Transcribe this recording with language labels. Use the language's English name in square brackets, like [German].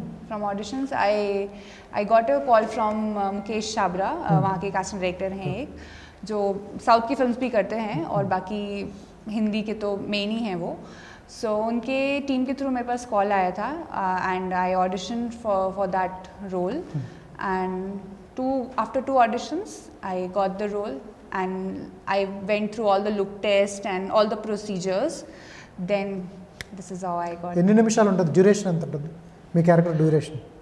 [English] From auditions, I got a call from [Hindi] Mukesh Chhabra, वहाँ के casting director हैं एक, जो साउथ की फिल्म्स भी करते हैं और बाकी हिंदी के तो मेन ही हैं वो. सो उनके टीम के थ्रू मेरे पास कॉल आया था [English] And I audition for that role. And after 2 auditions, I got the role and I went through all the look test and all the procedures. Then this is how I got. [Telugu] ఎన్ని నిమిషాలు ఉంటుంది? Duration ఎంత ఉంటుంది మీ character duration?